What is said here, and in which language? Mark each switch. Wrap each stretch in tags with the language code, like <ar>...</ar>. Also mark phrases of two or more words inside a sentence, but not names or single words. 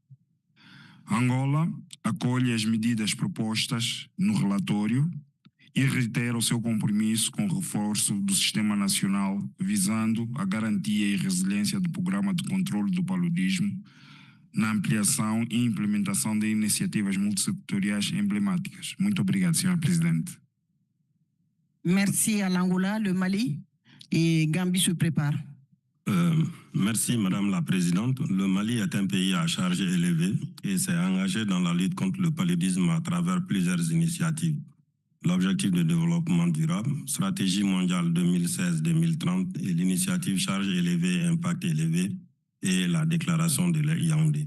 <pt>Angola acolhe as medidas propostas no relatório e reitera o seu compromisso com o reforço do Sistema Nacional, visando a garantia e resiliência do Programa de Controlo do Paludismo, na ampliação e implementação de iniciativas multissetoriais emblemáticas. Muito obrigado, Sra. Presidente.</pt> <fr>Merci à l'Angola, le Mali, et Gambie se prépare. Merci Madame la Présidente. Le Mali est un pays à charge élevée et s'est engagé dans la lutte contre le paludisme à travers plusieurs initiatives. L'objectif de développement durable, stratégie mondiale 2016-2030 et l'initiative charge élevée, impact élevé et la déclaration de Yaoundé.</fr>